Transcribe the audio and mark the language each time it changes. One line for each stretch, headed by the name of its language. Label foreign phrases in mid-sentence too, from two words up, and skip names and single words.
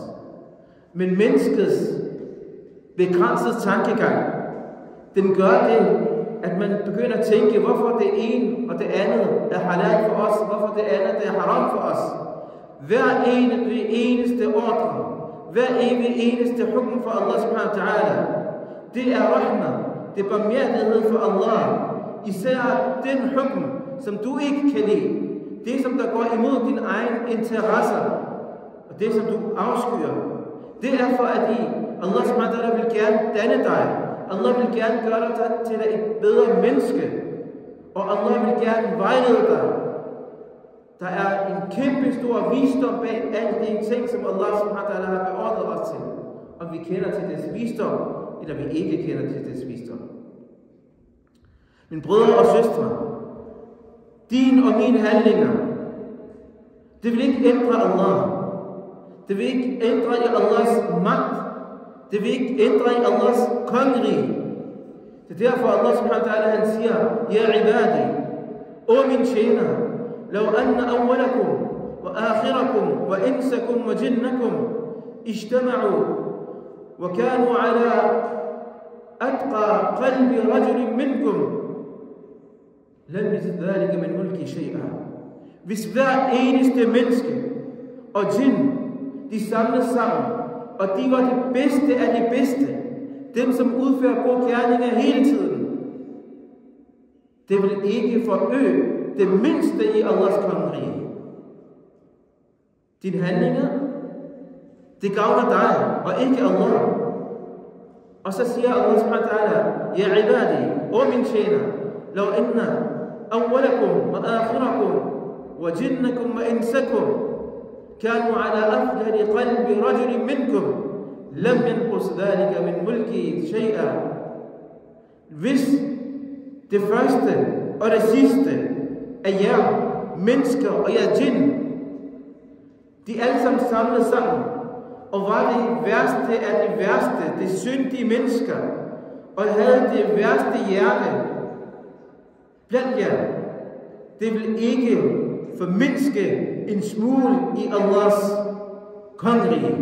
Danish: Men menneskets begrænsede tankegang, den gør det, at man begynder at tænke, hvorfor det ene og det andet er halal for os, hvorfor det andet er haram for os. Hver eneste ordre, hver eneste hukm for Allah
Arabic: سبحانه وتعالى,
Danish: det er rahma, det er barmhjertighed for Allah. Især den hukm, som du ikke kan lide, det som der går imod din egen interesser, og det som du afskyer, det er for at Allah
Arabic: سبحانه وتعالى
Danish: vil gerne danne dig. Allah vil gerne gøre dig til et bedre menneske. Og Allah vil gerne vejlede dig. Der er en kæmpe stor visdom bag alle de ting, som Allah
Arabic: سبحانه وتعالى
Danish: har beordret os til. Om vi kender til dets visdom, eller vi ikke kender til dets visdom. Mine brødre og søstre, din og mine handlinger, det vil ikke ændre Allah. Det vil ikke ændre i Allahs magt. Det vil ikke ændre i Allahs kongerige. Det er derfor Allah
Arabic: سبحانه وتعالى
Danish: han siger,
Arabic: يا عبادي,
Danish: o min tjener,
Arabic: لو أن أولكم وآخركم وإنسكم وجنكم اجتمعوا وكانوا على أتقى قلب رجل منكم لم يزد ذلك من ملكي شيئا.
Danish: Hvis hver eneste menneske og jinn, de samles sammen, og de var det bedste af de bedste, dem som udfører gode gerninger hele tiden, det vil ikke forøge det mindste i Allahs kongerige. Dine handlinger, det gavner dig, og ikke Allah. Og så siger Allah
Arabic: سبحانه وتعالى, يا عبادي,
Danish: o min tjener,
Arabic: لو أن أولكم وآخركم وجنكم وإنسكم كانوا على أفجر قلب رجل منكم لم ينقص ذلك من ملكي شيئا.
Danish: Hvis det første og det sidste af jer mennesker og jer jinn, de alle sammen samlet sammen, og var det værste af det værste, det syndige mennesker, og havde det værste hjerte blandt jer, det vil ikke formindske en smule i Allahs kongerige.